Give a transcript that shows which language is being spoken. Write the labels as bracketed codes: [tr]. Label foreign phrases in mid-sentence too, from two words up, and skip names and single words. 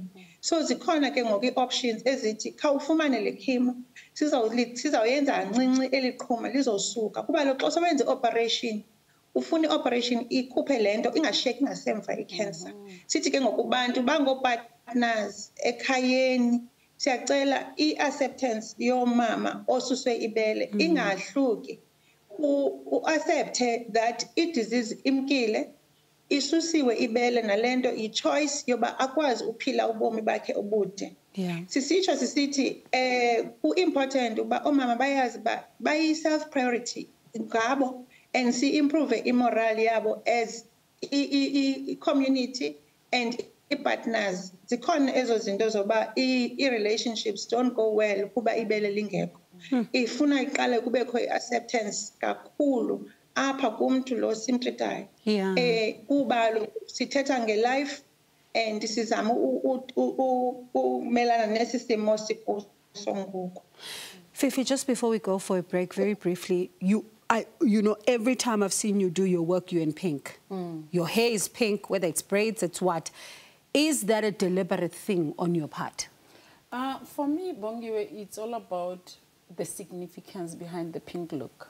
[xh] So zikhona ke ngoku ii-options ezithi khawufumane le chemo sizawuyenza kancinci eliqhuma lizosuka kuba lo xa sewenza i-operation ufuna i-operation ikhuphe le nto ingashiyeki ngasemva i-cancer. Sithi ke ngokubantu bangoo-partners ekhayeni siyacela i-acceptance yomama osuswe ibele ingahluki, u-accepte that i-disease imkile, isusiwe ibele nalento i-choice yoba akwazi uphila ubomi bakhe obude. Sisitsho sisithi ku-important uba omama bayazi uba bayi-self priority ngabo and si-improve i-moral yabo [en] as i-community and i-partners. [xh] Zikhona ezo zinto zoba [en] i-relationships don't go well [xh] kuba ibele lingekho. Ifuna iqale kubekho i-acceptance kakhulu apha kumntu lo simtritayo. Kuba lo sithetha nge-life and sizama umelana nesi simo sikuso ngoku. [en] Fifi, just before we go for a break, very briefly, you know, every time I've seen you do your work, you're in pink. Your hair is pink, whether it's braids, it's what. Is that a deliberate thing on your part? For me, Bongiwe, it's all about the significance behind the pink look.